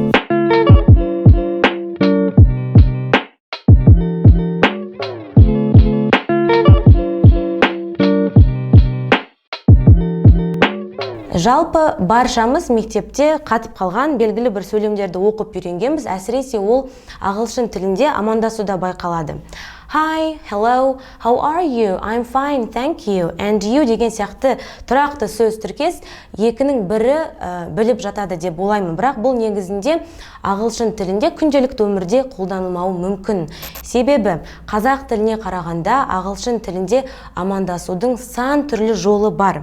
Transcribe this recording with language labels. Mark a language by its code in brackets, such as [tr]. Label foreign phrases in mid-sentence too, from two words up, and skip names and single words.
[kk] Жалпы баршамыз мектепте қатып қалған белгілі бір сөйлемдерді оқып үйренгенбіз. Әсіресе ол ағылшын тілінде амандасуда байқалады. [en] Hi, hello, how are you? I'm fine, thank you. And you [kk] деген сияқты тұрақты сөз тіркес екінің бірі біліп жатады деп ойлаймын. Бірақ бұл негізінде ағылшын тілінде күнделікті өмірде қолданылмауы мүмкін. Себебі қазақ тіліне қарағанда ағылшын тілінде амандасудың сан түрлі жолы бар.